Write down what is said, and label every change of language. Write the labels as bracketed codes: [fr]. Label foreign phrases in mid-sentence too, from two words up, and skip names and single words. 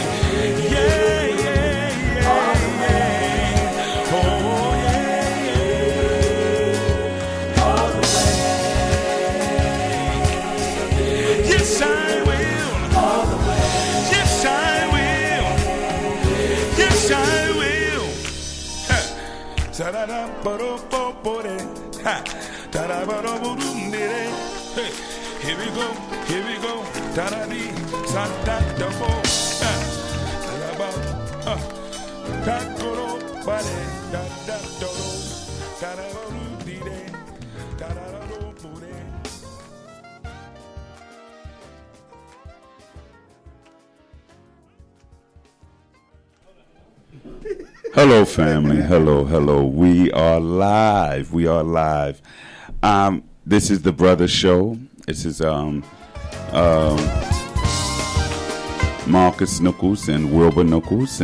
[en] Yeah, yeah, yeah, yeah. Oh, yeah, yeah. All the way. Yes, I will. All the way. Yes, I will. Yes, I will. Ta-da-da. Here we go, here we go. Da-da-dee, sa-da-da-bo. Da-da-bo, da-da-do, da-da-do-dee-dee, da-da-do-bo-dee. Hello, family. Hello. We are live. This is the Brother Show. This is Marcus Nichols and Wilbur Nichols.